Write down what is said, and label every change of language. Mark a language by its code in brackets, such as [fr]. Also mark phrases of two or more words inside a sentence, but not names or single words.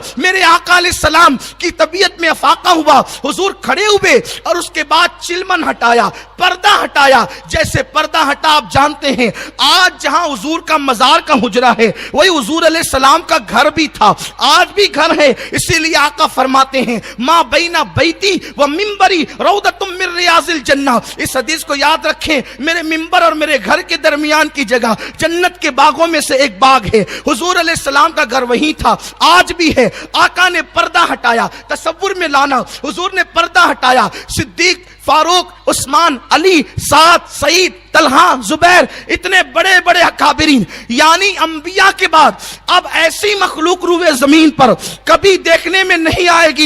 [ur] میرے آقا علیہ السلام کی طبیعت میں افاقہ ہوا. حضور کھڑے ہوئے اور اس کے بعد چلمن ہٹایا, پردہ ہٹایا. جیسے پردہ ہٹا, آپ جانتے ہیں آج جہاں حضور کا مزار کا حجرہ ہے وہی حضور علیہ السلام کا گھر بھی تھا, آج بھی گھر ہے. اسی لیے آقا فرماتے ہیں [ar] ما بین بیتی و منبری روضۃ من ریاض الجنہ. [ur] اس حدیث کو یاد رکھیں, میرے منبر اور میرے گھر کے درمیان کی جگہ جنت کے باغوں میں سے ایک باغ ہے. حضور علیہ السلام کا گھر وہی تھا, آج بھی ہے. آقا نے پردہ ہٹایا. تصور میں لانا, حضور نے پردہ ہٹایا. صدیق, فاروق, عثمان, علی, سعد, سعید, طلحہ, زبیر, اتنے بڑے بڑے اکابرین, یعنی انبیاء کے بعد اب ایسی مخلوق روئے زمین پر کبھی دیکھنے میں نہیں آئے گی.